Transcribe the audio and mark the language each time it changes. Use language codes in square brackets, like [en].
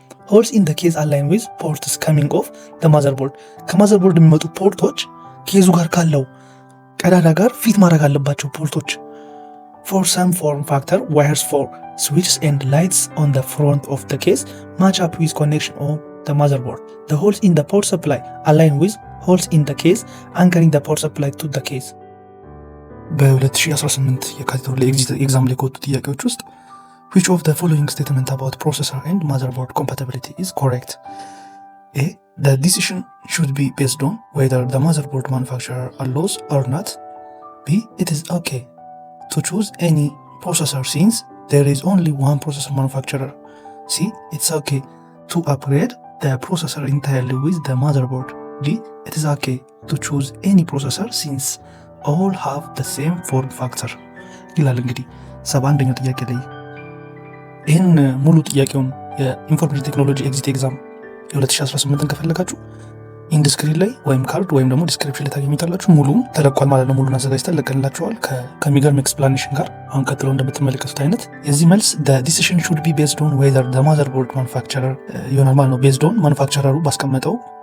[en] ሆልስ ኢን ኬዝ አላይን ዊዝ ፖርትስ ካሚንግ ኦፍ ማዘር ቦርድ [am] ከማዘር ቦርድ የሚመጡ ፖርቶች ኬዙ ጋር ካለው ቀዳዳ ጋር ፊት ማድረግ አለባቸው [en] ፖርቶች ፎር ሰም ፎርም ፋክተር ዋየርስ ፎር switches and lights on the front of the case match up with connection on the motherboard. The holes in the power supply align with holes in the case anchoring the power supply to the case. [am] በ2018 የካቲት ላይ ኤግዛም ላይ ከወጡ ጥያቄዎች ውስጥ [en] which of the following statement about processor and motherboard compatibility is correct? A. The decision should be based on whether the motherboard manufacturer allows or not. B. It is okay to choose any processor since there is only one processor manufacturer. C. It's okay to upgrade the processor entirely with the motherboard. D. It is okay to choose any processor since all have the same form factor. [am] ይላል እንግዲህ 71ኛው ጥያቄ ላይ ይህን ሙሉ ጥያቄውን የኢንፎርሜሽን ቴክኖሎጂ ኤግዚት ኤግዛም የ2018ን ከፈለጋችሁ ኢንዲስክሪን ላይ ወይም ካርድ ወይም ደግሞ ዲስክሪፕሽን ላይ ታገኙታላችሁ። ሙሉም ተለቋል ማለት ነው። ሙሉን አዘጋጅተን ለቀንላችኋል ከሚገርም ኤክስፕላኔሽን ጋር። አሁን ቀጥሎ እንደምትመለከቱት አይነት የዚህ መልስ [en] the decision should be based on whether the motherboard manufacturer [am] ይሆናል ማለት ነው። [en] based on [am] ማኑፋክቸረሩ ባስቀመጠው